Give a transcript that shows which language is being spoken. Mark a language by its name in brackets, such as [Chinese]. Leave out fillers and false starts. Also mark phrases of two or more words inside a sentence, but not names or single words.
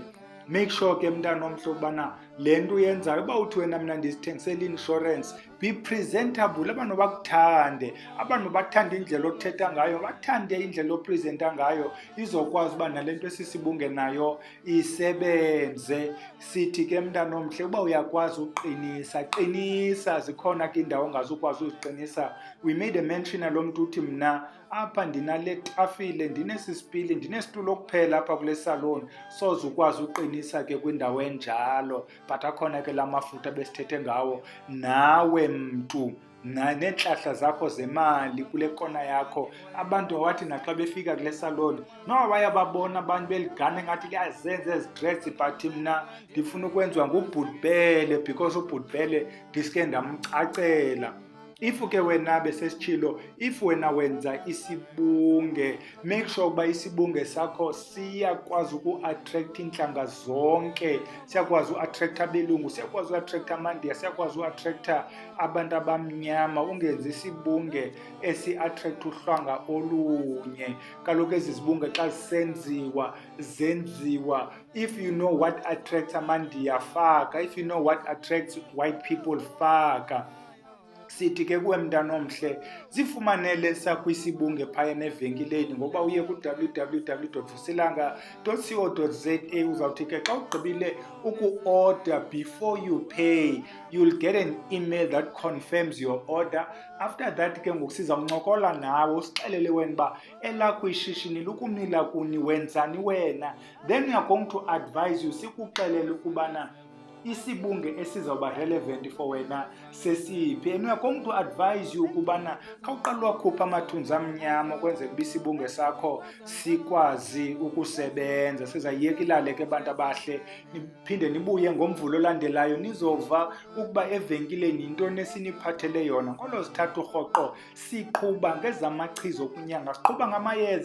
[Xhosa] Make sure ke mntana omhle ukubana le nto uyenzayo, uba uthi wena mna ndizithengisela i-insurance, [English] be presentable, [Xhosa] abantu bakuthande, abantu bathande indlela othetha ngayo, bathande indlela oprezenta ngayo, izokwazi uba nale nto esisibunge nayo isebenze. Sithi ke mntana omhle uba uyakwazi uqinisa, qinisa. Zikhona ke indawo ongazukwazi uziqinisa. [English] We made a mention [Xhosa] alo mntu uthi mna apha ndinale tafile, ndinesi spili, ndinesitulo kuphela apha kule salon, soze ukwazi uqinisa ke kwindawo enjalo. But akhona ke la mafutha besithethe ngawo. Nawe mntu neentlahla zakho zemali kule kona yakho, abantu wathi naxa befika kule salon noba bayababona abantu beligana ngathi liyazenza ezi dress, but mna ndifuna ukwenziwa ngubhutbele because ubhutbele ndiske ndamcacela. If ke wena besesitshilo, if wena wenza isibunge, make sure ukuba isibunge sakho siyakwazi uku-attract iintlanga zonke. Siyakwazi u-attract abelungu, siyakwazi u-attract amandiya, siyakwazi u-attract abantu abamnyama. Ungenzi isibunge esi-attract uhlanga olunye. Kaloku ezi zibunge xa zenziwa, [English] if you know what attracts [Xhosa] amandiya, faka. [English] If you know what attracts white people, [Xhosa] faka. Sithi ke kuwe mntana omhle, zifumanele sakho isibunge phayana evenkileni ngoba uye ku-www.vusilanga.co.za. uzawuthi ke xa ugqibile uku-order, [English] before you pay you'll get an email that confirms your order. [Xhosa] After that ke ngoku sizawuncokola nawe usixelele wena uba elakho ishishini lukumila kuni, wenzani wena. [English] Then we are going to advise you, [Xhosa] sikuxelele ukubana isibunge esizawuba [English] relevant for [Xhosa] wena sesiphi. [English] And we are going to advise you [Xhosa] ukubana khawuqala wakhupha amathunzi amnyama ukwenzela uba isibunge sakho sikwazi ukusebenza. Sizayiyeka ilale ke bantu abahle, niphinde nibuye ngomvulo olandelayo nizova ukuba evenkileni yintoni esiniphathele yona. NgoLwezithathu rhoqo siqhuba ngezamachiza okunyanga, siqhuba ngamayeza.